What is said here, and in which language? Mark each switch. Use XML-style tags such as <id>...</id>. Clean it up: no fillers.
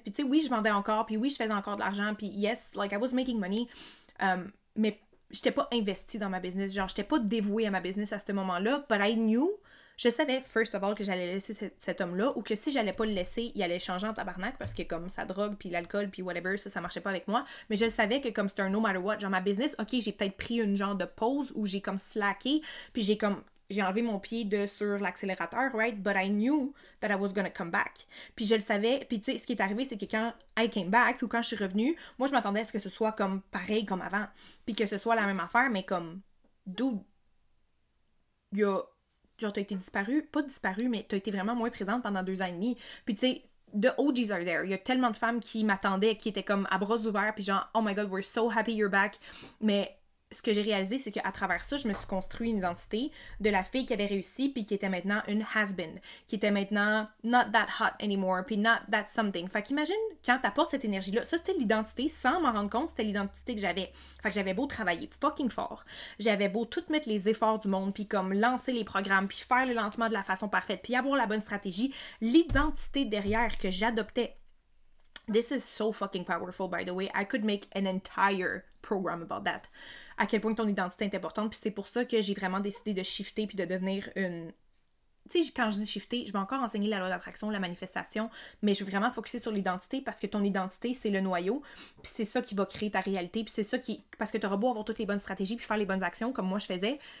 <fr>Puis tu sais, oui, je vendais encore, puis oui, je faisais encore de l'argent, puis</fr> <en>yes, like I was making money,</en> <fr>mais j'étais pas investie dans ma business, genre j'étais pas dévouée à ma business à ce moment-là,</fr> <en>but I knew,</en> <fr>je savais,</fr> <en>first of all,</en> <fr>que j'allais laisser cet homme-là, ou que si j'allais pas le laisser, il allait changer en tabarnak, parce que comme sa drogue, puis l'alcool, puis whatever, ça marchait pas avec moi, mais je savais que comme c'était un</fr> <en>no matter what,</en> <fr>genre ma business, ok, j'ai peut-être pris une genre de pause, où j'ai comme slacké, puis j'ai enlevé mon pied sur l'accélérateur, right?</fr> <en>But I knew that I was gonna come back.</en> <fr>Puis je le savais. Puis tu sais, ce qui est arrivé, c'est que quand</fr> <en>I came back,</en> <fr>ou quand je suis revenue, moi, je m'attendais à ce que ce soit comme pareil comme avant. Puis que ce soit la même affaire, mais comme, dude, genre, t'as été disparu, pas disparu, mais t'as été vraiment moins présente pendant 2 ans et demi. Puis tu sais,</fr> <en>the OGs are there.</en> <fr>Il y a tellement de femmes qui m'attendaient, qui étaient comme à bras ouverts, puis genre,</fr> <en>oh my god, we're so happy you're back.</en> <fr>Mais ce que j'ai réalisé, c'est qu'à travers ça, je me suis construit une identité de la fille qui avait réussi puis qui était maintenant une has-been, qui était maintenant</fr> <en>not that hot anymore,</en> <fr>puis</fr> <en>not that something.</en> <fr>Fait qu'imagine, quand t'apportes cette énergie-là, ça c'était l'identité, sans m'en rendre compte, c'était l'identité que j'avais. Fait que j'avais beau travailler fucking fort, j'avais beau tout mettre les efforts du monde, puis comme lancer les programmes, puis faire le lancement de la façon parfaite, puis avoir la bonne stratégie, l'identité derrière que j'adoptais.</fr> <en>This is so fucking powerful, by the way. I could make an entire program about that.</en> <fr>À quel point ton identité est importante. Puis c'est pour ça que j'ai vraiment décidé de shifter puis de devenir une... Tu sais, quand je dis shifter, je vais encore enseigner la loi d'attraction, la manifestation, mais je veux vraiment focuser sur l'identité parce que ton identité, c'est le noyau. Puis c'est ça qui va créer ta réalité. Puis c'est ça qui... Parce que t'auras beau avoir toutes les bonnes stratégies puis faire les bonnes actions comme moi je faisais.</fr>